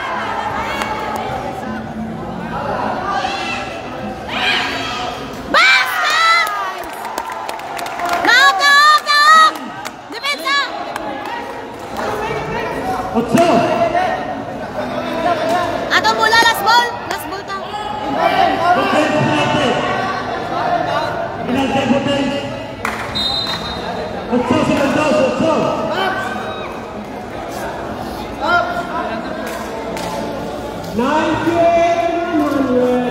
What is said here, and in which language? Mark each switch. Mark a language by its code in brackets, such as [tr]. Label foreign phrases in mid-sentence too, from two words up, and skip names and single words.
[ceb] Basket! Knock! Depensa! Otso. Atong bola, [en] last ball [ceb] ta. Otso, segundos, Otso. 98-100.